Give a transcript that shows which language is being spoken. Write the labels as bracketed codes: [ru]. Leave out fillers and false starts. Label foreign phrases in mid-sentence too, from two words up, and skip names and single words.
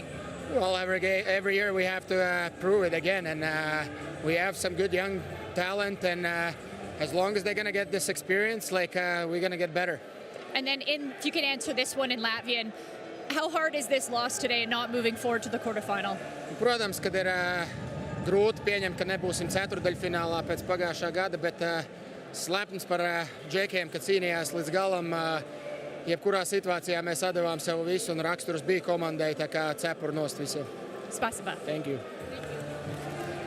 [en] Well, every year we have to prove it again, and we have some good young talent, and as long as they're going to get this experience, like, we're going to get better. And then, if you can answer this one in Latvian, how hard is this loss today and not moving forward to the quarterfinal? [lv] Protams, kad ir grūti pieņemt, ka nebūsim ceturdaļfinālā pēc pagājušā gada, bet slepns par džekiem, ka cīnījās līdz galam. Jebkurā situācijā mēs atdevām sev visu, un raksturs bija komandai, tā kā cepur nost visiem. [ru] Spasiba. [en] Thank you.